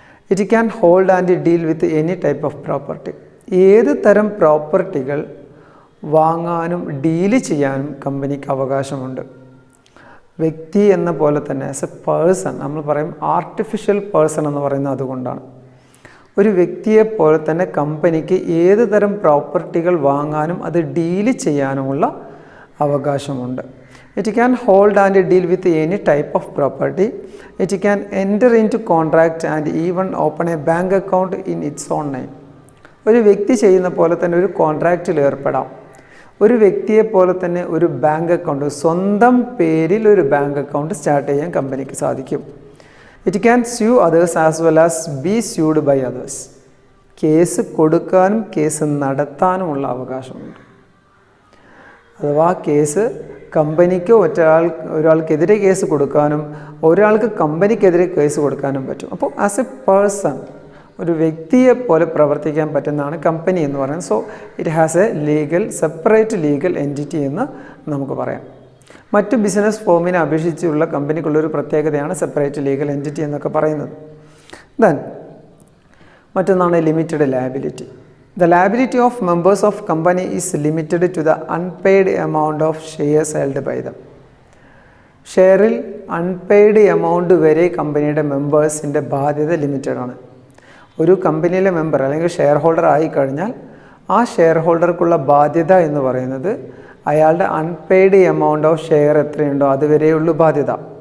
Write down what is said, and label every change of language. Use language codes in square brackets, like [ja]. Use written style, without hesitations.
[en] It can hold and deal with any type of property. [ml] ഏത് തരം പ്രോപ്പർട്ടികൾ വാങ്ങാനും ഡീല് ചെയ്യാനും കമ്പനിക്ക് അവകാശമുണ്ട്. വ്യക്തി എന്ന പോലെ തന്നെ ആസ് എ പേഴ്സൺ നമ്മൾ പറയും ആർട്ടിഫിഷ്യൽ പേഴ്സൺ എന്ന് പറയുന്നത് അതുകൊണ്ടാണ്. ഒരു വ്യക്തിയെപ്പോലെ തന്നെ കമ്പനിക്ക് ഏത് തരം പ്രോപ്പർട്ടികൾ വാങ്ങാനും അത് ഡീല് ചെയ്യാനുമുള്ള അവകാശമുണ്ട്. [en] It can hold and deal with any type of property. It can enter into contract and even open a bank account in its own name. [ml] ഒരു വ്യക്തി ചെയ്യുന്ന പോലെ തന്നെ ഒരു കോൺട്രാക്റ്റിൽ ഏർപ്പെടാം. ഒരു വ്യക്തിയെ പോലെ തന്നെ ഒരു ബാങ്ക് അക്കൗണ്ട്, സ്വന്തം പേരിൽ ഒരു ബാങ്ക് അക്കൗണ്ട് സ്റ്റാർട്ട് ചെയ്യാൻ കമ്പനിക്ക് സാധിക്കും. [en] It can sue others as well as be sued by others. [ml] Case കൊടുക്കാനും കേസ് നടത്താനുമുള്ള അവകാശമുണ്ട്. അഥവാ കേസ് കമ്പനിക്ക് ഒരാൾക്കെതിരെ കേസ് കൊടുക്കാനും ഒരാൾക്ക് കമ്പനിക്കെതിരെ കേസ് കൊടുക്കാനും പറ്റും. അപ്പോൾ ആസ് എ പേഴ്സൺ, ഒരു വ്യക്തിയെ പോലെ പ്രവർത്തിക്കാൻ പറ്റുന്നതാണ് കമ്പനി എന്ന് പറയുന്നത്. [en] so it has a separate legal entity [ml] എന്ന് നമുക്ക് പറയാം. മറ്റ് ബിസിനസ് ഫോമിനെ അപേക്ഷിച്ചുള്ള കമ്പനിക്കുള്ളൊരു പ്രത്യേകതയാണ് സെപ്പറേറ്റ് ലീഗൽ എൻറ്റിറ്റി എന്നൊക്കെ പറയുന്നത്. ദെൻ മറ്റൊന്നാണ് limited liability. [en] The liability of members of company is limited to the unpaid amount of shares held by them. [ml] ഷെയറിൽ unpaid amount വരെ കമ്പനിയുടെ മെമ്പേഴ്സിൻ്റെ ബാധ്യത ലിമിറ്റഡ് ആണ്. ഒരു കമ്പനിയിലെ മെമ്പർ അല്ലെങ്കിൽ ഷെയർ ഹോൾഡർ ആയിക്കഴിഞ്ഞാൽ ആ ഷെയർ ഹോൾഡർക്കുള്ള ബാധ്യത എന്ന് പറയുന്നത് അയാളുടെ അൺപെയ്ഡ് എമൗണ്ട് ഓഫ് ഷെയർ എത്രയുണ്ടോ അതുവരെയുള്ളൂ ബാധ്യത.